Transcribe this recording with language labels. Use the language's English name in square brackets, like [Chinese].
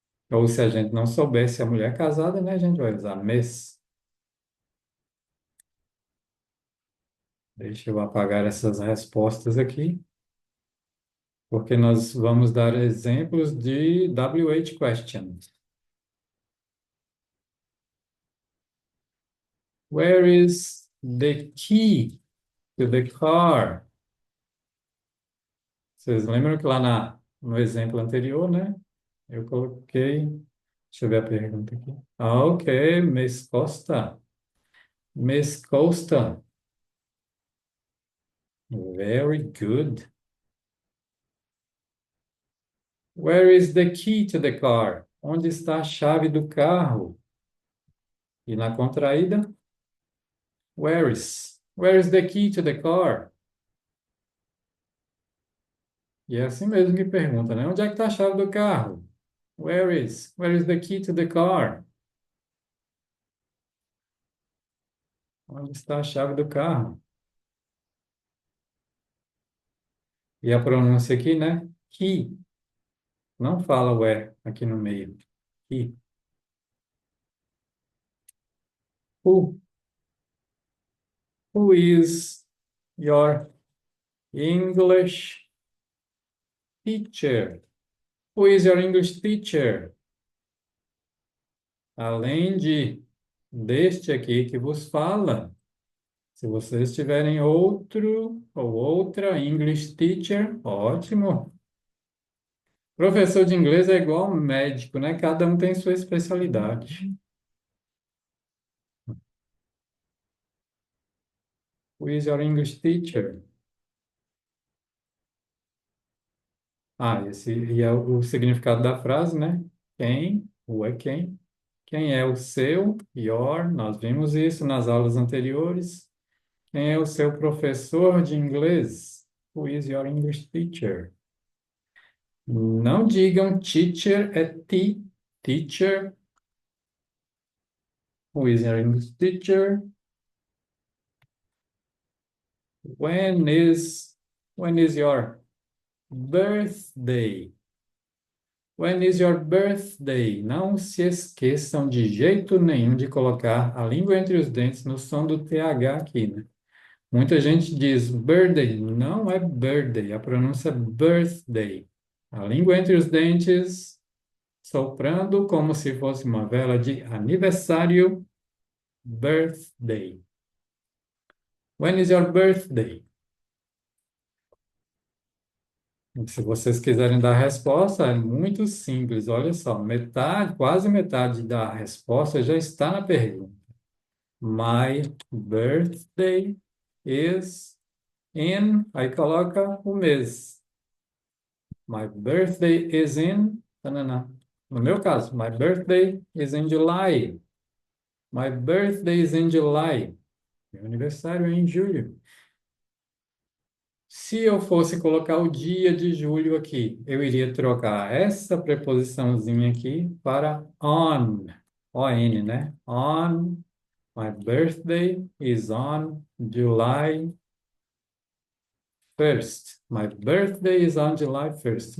[Portuguese] Ou se a gente não souber se a mulher é casada, né? A gente vai usar Miss. Deixa eu apagar essas respostas aqui, porque nós vamos dar exemplos de WH questions. [English] Where is the key to the car? [Portuguese] Vocês lembram que lá no exemplo anterior, né? Eu coloquei. Deixa eu ver a pergunta aqui. [English] Ah, ok, Miss Costa. Miss Costa. Very good. Where is the key to the car? [Portuguese] Onde está a chave do carro? E na contraída, [English] where is? Where is the key to the car? [Portuguese] E é assim mesmo que pergunta, né? Onde é que está a chave do carro? [English] Where is? Where is the key to the car? Onde está a chave do carro? [Portuguese] E a pronúncia aqui, né? Key. Não fala where aqui no meio. [English] Key. Who? Who is your English teacher? Who is your English teacher? [Portuguese] Além deste aqui que vos fala. Se vocês tiverem outro ou outra [English] English teacher, [Portuguese] ótimo. Professor de inglês é igual médico, né? Cada um tem sua especialidade. [English] Who is your English teacher? [Portuguese] Ah, esse e é o significado da frase, né? Quem? O é quem? Quem é o seu? Your. Nós vimos isso nas aulas anteriores. Quem é o seu professor de inglês? [English] Who is your English teacher? [Portuguese] Não digam teacher, é teacher. [English] Who is your English teacher? When is when is your birthday? When is your birthday? [Portuguese] Não se esqueçam de jeito nenhum de colocar a língua entre os dentes no som do TH aqui, né? Muita gente diz birthday, não é birthday, a pronúncia é birthday. A língua entre os dentes, soprando como se fosse uma vela de aniversário, birthday. [English] When is your birthday? [Portuguese] Se vocês quiserem dar a resposta, é muito simples. Olha só, metade, quase metade da resposta já está na pergunta. [English] My birthday is in. [Portuguese] Aí coloca o mês. [English] My birthday is in. [Portuguese] Tanana. No meu caso, [English] my birthday is in July. My birthday is in July. [Portuguese] Meu aniversário é em julho. Se eu fosse colocar o dia de julho aqui, eu iria trocar essa preposiçãozinha aqui para on. [English] On, né? On. My birthday is on July 1st. My birthday is on July 1st.